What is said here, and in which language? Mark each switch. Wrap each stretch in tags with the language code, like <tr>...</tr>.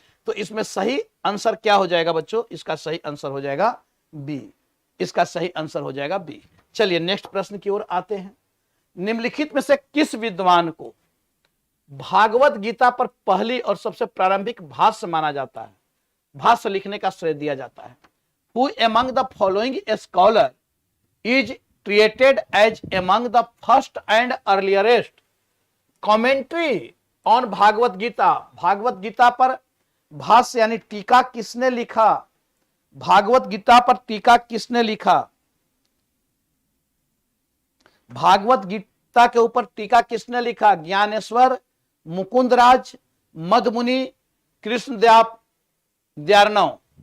<hi>तो इसमें सही आंसर क्या हो जाएगा बच्चों? इसका सही आंसर हो जाएगा बी। इसका सही आंसर हो जाएगा बी। चलिए नेक्स्ट प्रश्न की ओर आते हैं। निम्नलिखित में से किस विद्वान को भागवत गीता पर पहली और सबसे प्रारंभिक भाष्य माना जाता है, भाष्य लिखने का श्रेय दिया जाता है?</hi> <en>Who among the following scholar is treated as among the first and earliest commentary on</en> <hi>Bhagavat Gita? Bhagavat Gita पर भाष्य यानी टीका किसने लिखा? भागवत गीता पर टीका किसने लिखा? भागवत गीता के ऊपर टीका किसने लिखा? ज्ञानेश्वर, मुकुंदराज, मधमुनि, कृष्णदेव द्वारनव।</hi>